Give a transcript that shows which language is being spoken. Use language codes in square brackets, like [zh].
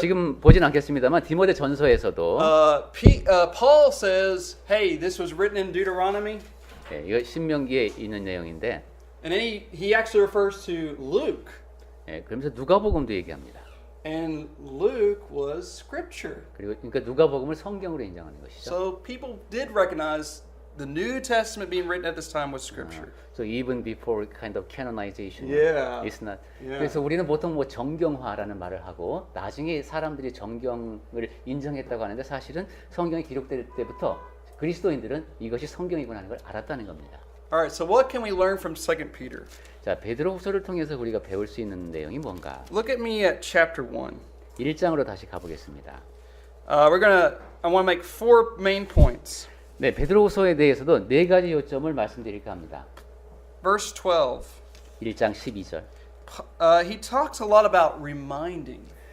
[ko] 지금 보진 않겠습니다만 디모데 전서에서도 [en] Paul says, "Hey, this was written in Deuteronomy," [ko] 예, 이거 신명기에 있는 내용인데, [en] and then he actually refers to Luke, [ko] 예, 그러면서 누가복음도 얘기합니다. [en] and Luke was Scripture. [ko] 그리고 그러니까 누가복음을 성경으로 인정하는 것이죠. [en] So people did recognize the New Testament being written at this time was Scripture. So even before kind of canonization, Yeah. it's not. Yeah. [ko] 그래서 우리는 보통 뭐 정경화라는 말을 하고 나중에 사람들이 정경을 인정했다고 하는데 사실은 성경이 기록될 때부터 그리스도인들은 이것이 성경이구나 하는 걸 알았다는 겁니다. [en] All right. So what can we learn from 2 Peter? [ko] 자, 베드로후서를 통해서 우리가 배울 수 있는 내용이 뭔가? [en] Look at me at chapter 1. [ko] 1장으로 다시 가보겠습니다. [en] I want to make 4 main points. [ko] 네, 베드로후서에 대해서도 네 가지 요점을 말씀드릴까 합니다. [en] Verse 12. [ko] 1장 12절. [en] He talks a lot about reminding.